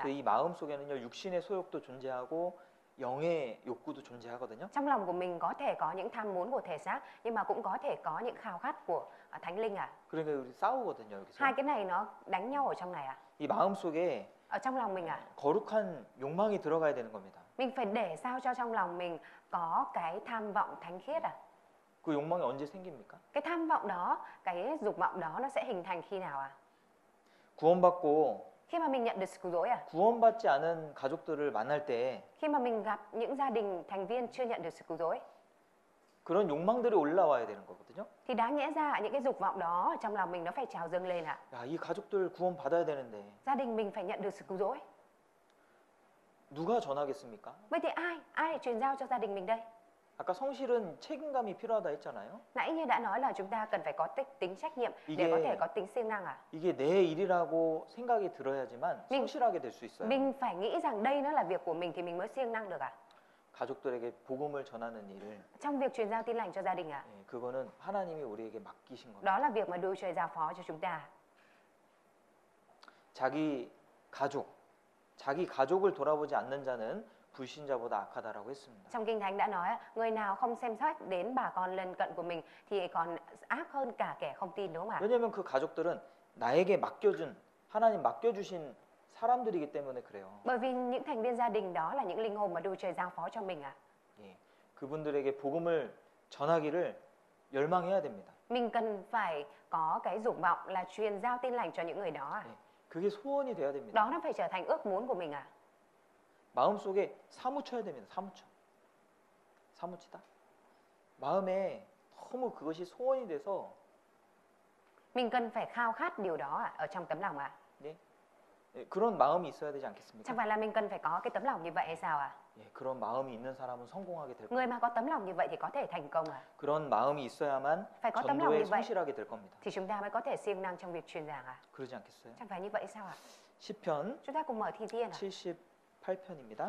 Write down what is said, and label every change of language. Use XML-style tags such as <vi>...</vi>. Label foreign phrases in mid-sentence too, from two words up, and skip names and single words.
<ko>이 마음 속에는요 육신의 소욕도 존재하고 영의 욕구도 존재하거든요.</ko> <vi>Trong lòng của mình có thể có những tham muốn của thể xác, nhưng mà cũng có thể có những khao khát của thánh linh à?</vi> <ko>그러니까 우리 싸우거든요 여기서.</ko> <vi>Hai cái này nó đánh nhau ở trong này à?</vi> <ko>이 마음 속에</ko> <vi>Ở trong lòng mình à?</vi> <ko>거룩한 욕망이 들어가야 되는 겁니다.</ko> <vi>Mình phải để sao cho trong lòng mình có cái tham vọng thánh khiết à?</vi> <ko>그 욕망이 언제 생깁니까?</ko> <vi>Cái tham vọng đó, cái dục vọng đó nó sẽ hình thành khi nào à?</vi> <ko>구원받고</ko> <vi>Khi mà mình nhận được sự cứu rỗi à?</vi> <ko>구원받지 않은 가족들을 만날 때</ko> <vi>Khi mà mình gặp những gia đình thành viên chưa nhận được sự cứu rỗi,</vi> <ko>그런 욕망들이 올라와야 되는 거거든요.</ko> <vi>thì đáng nhẽ ra những cái dục vọng đó ở trong lòng mình nó phải trào dâng lên ạ.</vi> <ko>야, 이 가족들 구원받아야 되는데</ko> <vi>Gia đình mình phải nhận được sự cứu rỗi.</vi> <ko>누가 전하겠습니까?</ko> <vi>Vậy thì ai lại truyền giao cho gia đình mình đây?</vi> <ko>아까 성실은 책임감이 필요하다 했잖아요.</ko> <vi>Nãy như đã nói là chúng ta cần phải có tính trách nhiệm để</vi> <ko>이게-</ko> <vi>có thể có tính siêng năng à?</vi> <ko>이게 내 일이라고 생각이 들어야지만 성실하게 될 수 있어요.</ko> <vi>Mình phải nghĩ rằng đây nó là việc của mình thì mình mới siêng năng được à?</vi> <ko>가족들에게 복음을 전하는 일을</ko> <vi>Trong việc truyền giao tin lành cho gia đình à?</vi> <ko>예, 그거는 하나님이 우리에게 맡기신 겁니다.</ko> <vi>Đó là việc mà Đức Chúa Trời giao phó cho chúng ta.</vi> <ko>자기 가족을 돌아보지 않는 자는 불신자보다 악하다라고 했습니다.</ko> <vi>Trong Kinh Thánh đã nói người nào không xem xét đến bà con lân cận của mình thì còn ác hơn cả kẻ không tin đúng không ạ?</vi> <ko>왜냐하면 그 가족들은 나에게 하나님 맡겨주신 사람들이기 때문에 그래요.</ko> <vi>Bởi vì những thành viên gia đình đó là những linh hồn mà Đức Chúa Trời giao phó cho mình ạ.</vi> <ko>예, 그분들에게 복음을 전하기를 열망해야 됩니다.</ko> <vi>Mình cần phải có cái dục vọng là truyền giao tin lành cho những người đó ạ.</vi> <ko>예, 그게 소원이 돼야 됩니다.</ko> <vi>Đó nó phải trở thành ước muốn của mình ạ.</vi> <ko>마음속에 사무쳐야 됩니다. 사무쳐. 사무치다. 마음에 너무 그것이 소원이 돼서</ko> <vi>Mình cần phải khao khát điều đó ở trong tấm lòng ạ.</vi> <ko>예, 예, 그런 마음이 있어야 되지 않겠습니까?</ko> <vi>Chẳng phải là mình cần phải có cái tấm lòng như vậy hay sao ạ?</vi> <ko>예, 그런 마음이 있는 사람은 성공하게 될</ko> <vi>Người</vi> <ko>겁니다.</ko> <vi>mà có tấm lòng như vậy thì có thể thành công ạ.</vi> <ko>그런 마음이 있어야만</ko> <vi>Phải có tấm lòng</vi> <ko>전도에</ko> <vi>như vậy</vi> <ko>성실하게 될 겁니다.</ko> <vi>thì chúng ta mới có thể siêng năng trong việc truyền giảng ạ.</vi> <ko>그러지 않겠어요?</ko> <vi>Chẳng phải như vậy sao ạ?</vi> <ko>시편</ko> <vi>Chúng ta cùng mở Thi Thiên ạ.</vi> <ko>78편입니다.</ko>